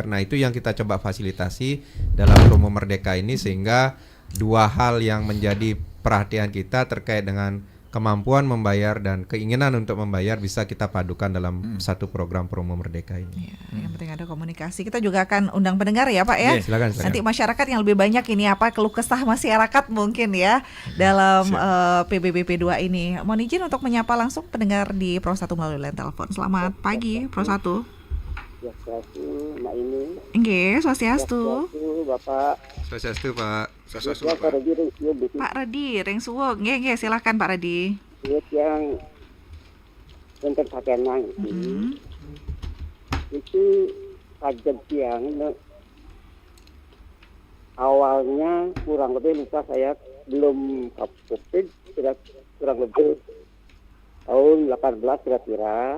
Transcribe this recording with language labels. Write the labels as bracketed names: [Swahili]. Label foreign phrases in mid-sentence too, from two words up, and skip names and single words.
[Indonesian] Nah, itu yang kita coba fasilitasi dalam promo Merdeka ini sehingga 2 hal yang menjadi perhatian kita terkait dengan kemampuan membayar dan keinginan untuk membayar bisa kita padukan dalam satu program promo Merdeka ini. Ya, yang penting ada komunikasi. Kita juga akan undang pendengar ya Pak ya. Iya, silakan. Nanti masyarakat yang lebih banyak ini apa keluh kesah masyarakat mungkin ya dalam PBBP 2 ini. Mohon izin untuk menyapa langsung pendengar di Pro 1 melalui line telepon. Selamat pagi Pro 1. Swastiastu, Mbak ini. Nggih, swastiastu. Bapak. Swastiastu, Pak. Ya, Pak Redi, Pak Redi, [Balinese] ring suwung. [Indonesian] Nggih, silakan Pak Redi. yang untuk pakenan itu pajak yang awalnya kurang lebih lupa saya belum kapokit kurang lebih tahun 18 kira-kira.